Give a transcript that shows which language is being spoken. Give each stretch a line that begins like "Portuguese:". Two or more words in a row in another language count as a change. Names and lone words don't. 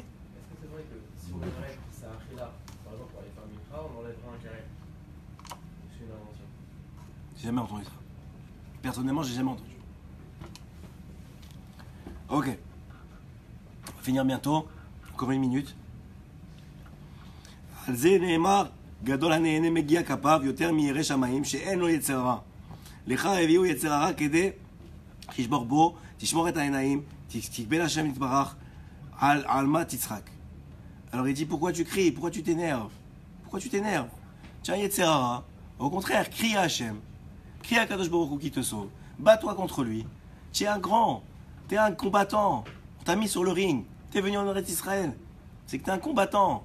French: Est-ce que c'est vrai que si on enlève ça là, par exemple pour les femmes ultra, on enlèvera un carré? C'est une invention. J'ai jamais entendu ça. Personnellement, j'ai jamais entendu. Ok. On va finir bientôt. Encore 1 minute.
Hebrew: על זה נאמר, גדול הנהנה מגיע כפיו יותר מירא שמיים שאין לו יצר רע. לך הביאו יצר הרע כדי תשבור בו, תשמור את העיניים, תקבל השם יתברך, על מה תצחק.
French: Alors il dit, pourquoi tu cries? Pourquoi tu t'énerves? Pourquoi tu t'énerves? Tu as un
Hebrew: יצר הרע.
French: Au contraire, crie à Hachem. Crie à
Hebrew: קדוש ברוך הוא
French: qui te sauve. Bats-toi contre lui. Tu es un grand. Tu es un combattant. On t'a mis sur le ring. Tu es venu en Eretz Israël. C'est que tu es un combattant.